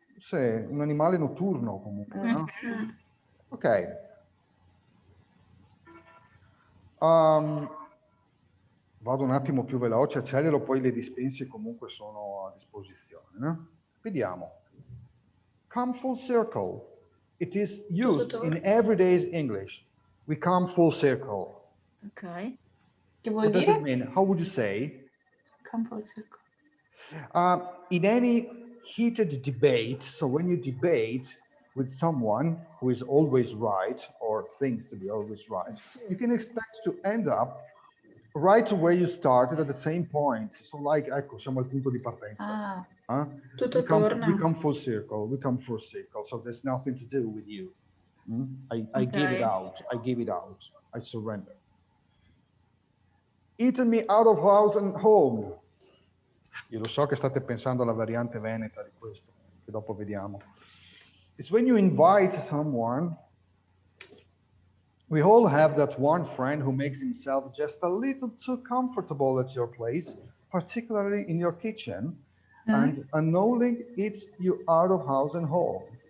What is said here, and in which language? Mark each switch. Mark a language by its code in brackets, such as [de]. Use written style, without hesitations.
[it] Sì, un animale notturno comunque, no? Ok. Vado un attimo più veloce, accelero, poi le dispense comunque sono a disposizione, no? Vediamo. [en] Come full circle. It is used in everyday's English. We come full circle. Ok. [it] Che vuol [en] What does [it] dire? [en] it mean? How would you say? Come full circle. In any heated debate, so when you debate with someone who is always right or thinks to be always right, you can expect to end up right where you started at the same point. So like, [it] ecco, siamo al punto di partenza. Tutto [en] We come full circle, so there's nothing to do with you. I give it out, I surrender. Eaten me out of house and home. [it] Io lo so che state pensando alla variante veneta di questo, che dopo vediamo. [en] It's when you invite someone. We all have that one friend who makes himself just a little too comfortable at your place, particularly in your kitchen, and unknowingly eats you out of house and home.